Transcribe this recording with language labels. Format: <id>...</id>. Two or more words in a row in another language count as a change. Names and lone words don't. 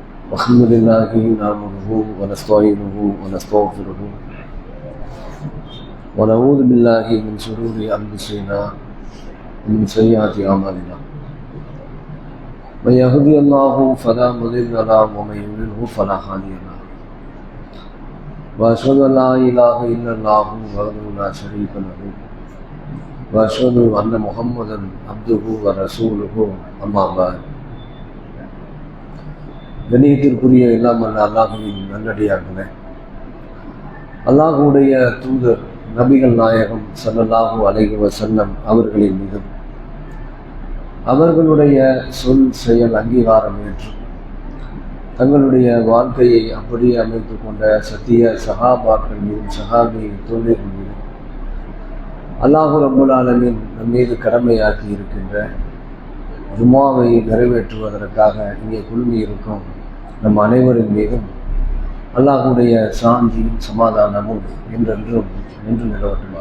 <ar>الحمد لله نحمده ونستعينه ونستغفره ونعوذ بالله من شرور أنفسنا ومن سيئات أعمالنا من يهده الله فلا مضل له ومن يضلل فلا هادي له وأشهد أن لا إله إلا الله وحده لا شريك له وأشهد أن محمدا عبده ورسوله أما بعد</ar> <ta>கண்ணியத்திற்குரிய எல்லாம் அல்லாஹுவின் நல்லடியார்களே, அல்லாஹுடைய தூதர் நபிகள் நாயகம்</ta> <ar>صلى الله عليه وسلم</ar> <ta>அவர்களின் மீதும் அவர்களுடைய சொல் செயல் அங்கீகாரம் ஏற்று தங்களுடைய வாழ்க்கையை அப்படியே அமைத்து கொண்ட சத்திய சஹாபாக்கள் மீதும் சஹாபி தோழர்கள் மீதும்</ta> <ar>الله رب العالمين</ar> <ta>நம் மீது கடமையாக்கி இருக்கின்ற ஜும்மாவை நிறைவேற்றுவதற்காக இங்கே குழுமி இருக்கும் நம் அனைவரின் மீதும் அல்லாஹுடைய சாந்தி சமாதானமும் என்றென்றும் நின்று நிலவட்டுமாக.</ta>